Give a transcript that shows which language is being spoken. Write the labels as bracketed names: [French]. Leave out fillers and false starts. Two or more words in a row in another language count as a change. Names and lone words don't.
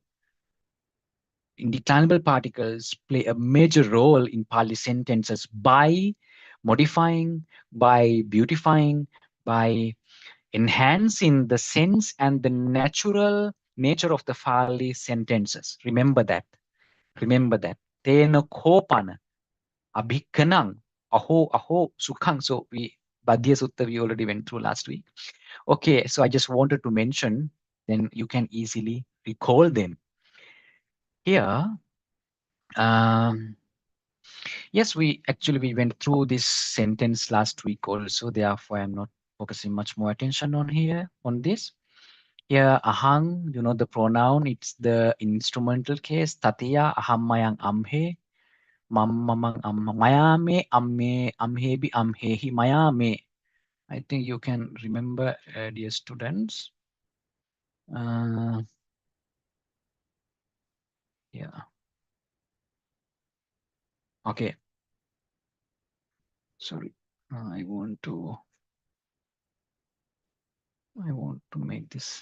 [English] Indeclinable particles play a major role in Pali sentences by modifying, by beautifying, by enhancing the sense and the natural nature of the Pali sentences. Remember that. Remember that. [Pali] Tena kopana abhikanang aho sukhang. [English] So Badhya Sutta we already went through last week. Okay, so I just wanted to mention, then you can easily recall them. Here, yes, we went through this sentence last week also. Therefore, I'm not focusing much more attention on this. Here, ahang, you know the pronoun, it's the instrumental case. [Pali] Tatiya, ahammayang amhe, mammamang mayame, amme, amhebi, amhehi, mayame. [English] I think you can remember, dear students. Yeah. Okay. Sorry. I want to make this.